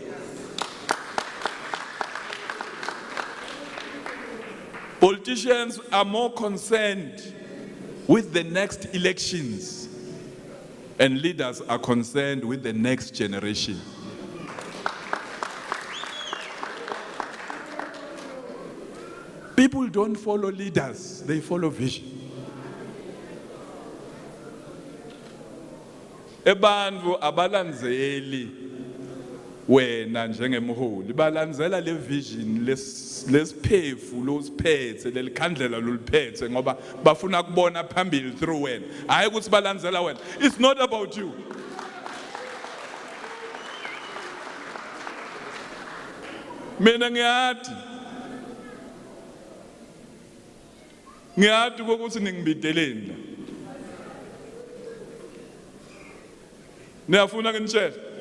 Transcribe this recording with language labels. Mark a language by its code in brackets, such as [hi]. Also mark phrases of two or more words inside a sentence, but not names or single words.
[en] Politicians are more concerned with the next elections, and leaders are concerned with the next generation. People don't follow leaders, they follow vision. [ss] Ebantfu abalandzeli wena njengemholi, balandzela le vision lesiphefu losiphethe lelikhandlela loliphethe ngoba bafuna kubona phambili through wena. Hayi ukuthi balandzela wena. [en] It's not about you. [ss] Mina ngiyati ukuthi ningibiteleni la. Niyafuna nginitshele?